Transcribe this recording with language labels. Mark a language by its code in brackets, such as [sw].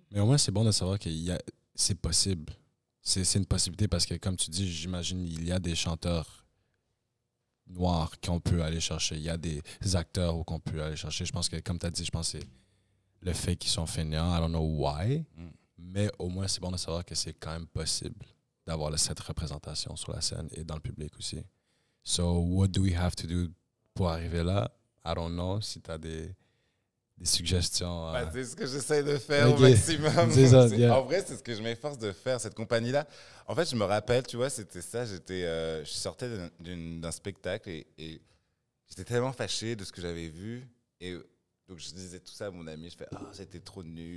[fr] Mais au moins, c'est bon de savoir que c'est possible. C'est une possibilité parce que, comme tu dis, j'imagine, il y a des chanteurs noirs qu'on peut aller chercher. Il y a des acteurs qu'on peut aller chercher. Je pense que, comme tu as dit, je pense que c'est le fait qu'ils sont fainéants. [en] I don't know why. [fr] Mais au moins, c'est bon de savoir que c'est quand même possible d'avoir cette représentation sur la scène et dans le public aussi. [en] So, what do we have to do [fr] pour arriver là? [en] I don't know. [fr] Si tu as des suggestions. C'est ce que j'essaie de faire au Okay. maximum. C'est ça, yeah. En vrai, c'est ce que je m'efforce de faire, cette compagnie-là. En fait, je me rappelle, tu vois, c'était ça. Je sortais d'un spectacle et j'étais tellement fâché de ce que j'avais vu. Et donc, je disais tout ça à mon ami. Je fais, c'était trop nul.